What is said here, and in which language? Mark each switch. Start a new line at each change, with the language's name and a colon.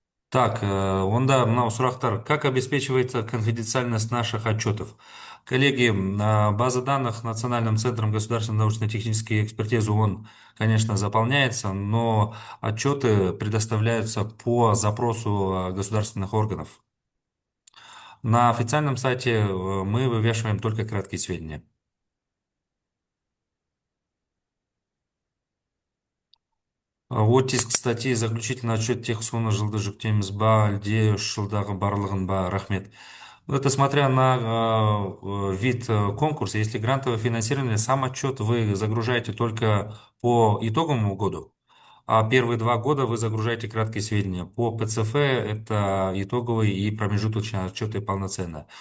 Kazakh: Так, онда мынау сұрақтар.
Russian: Как обеспечивается конфиденциальность наших отчетов? Коллеги, база данных Национальным центром государственной научно-технической экспертизы, он, конечно, заполняется, но отчеты предоставляются по запросу государственных органов. На официальном сайте мы вывешиваем только краткие сведения. Оттиск статьи заключительный отчет
Kazakh: тех соны жылды жүктейміз ба, әлде үш жылдағы барлығын ба, рахмет.
Russian: Это смотря на вид конкурса. Если грантовое финансирование, сам отчет вы загружаете только по итоговому году, а первые 2 года вы загружаете краткие сведения. По ПЦФ это итоговые и промежуточные отчеты полноценно.